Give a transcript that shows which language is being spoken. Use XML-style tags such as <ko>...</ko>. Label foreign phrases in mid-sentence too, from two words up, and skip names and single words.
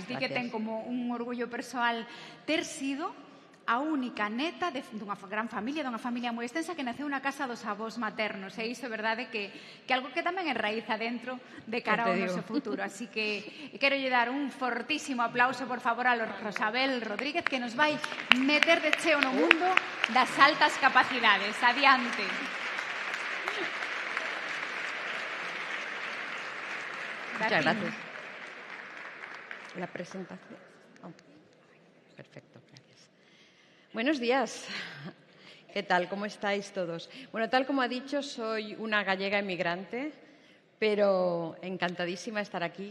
<gl>Di que ten como un orgullo persoal ter sido a única neta dunha gran familia, dunha familia moi extensa que naceu na casa dos avós maternos. E iso é verdade que algo que tamén enraiza dentro de cara ao noso futuro. Así que quero lle dar un fortísimo aplauso, por favor, a Rosabel Rodríguez, que nos vai meter de cheo no mundo das altas capacidades. Adiante.</gl> <es>Muchas gracias. La presentación. Perfecto. Buenos días. ¿Qué tal? ¿Cómo estáis todos? Bueno, tal como ha dicho, soy una gallega emigrante, pero encantadísima de estar aquí.</es>